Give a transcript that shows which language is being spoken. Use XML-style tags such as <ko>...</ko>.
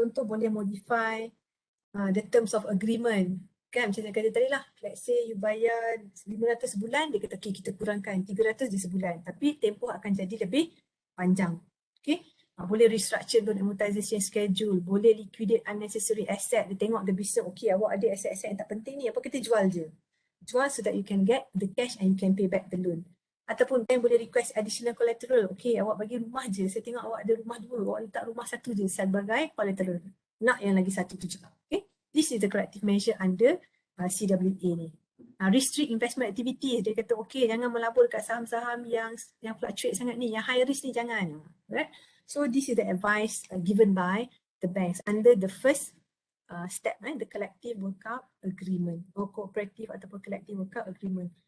<ms>Contoh boleh modify the terms of agreement kan, macam saya kata tadi lah,</ms> <en>let's say you</en> <ms>bayar 500 sebulan, dia kata okay, kita kurangkan 300 je sebulan, tapi tempoh akan jadi lebih panjang. Okay, boleh restructure loan amortization schedule, boleh liquidate unnecessary asset. Dia tengok the business, okay, awak ada aset-aset yang tak penting ni, apa kita jual je.</ms> <en>Jual so that you can get the cash and you can pay back the loan.</en> <ms>Ataupun bank boleh request additional collateral. Okay, awak bagi rumah je, saya tengok awak ada rumah 2, awak letak rumah 1 je sebagai collateral. Nak yang lagi 1 tu juga.</ms> <en>Okay, this is the corrective measure under CWA ni. Restrict investment activity,</en> <ms>dia kata okay, jangan melabur kat saham-saham yang fluctuate sangat ni, yang high risk ni jangan. Right?</ms> <en>So this is the advice given by the banks under the first step, the collective workout agreement or cooperative ataupun collective workout agreement.</en>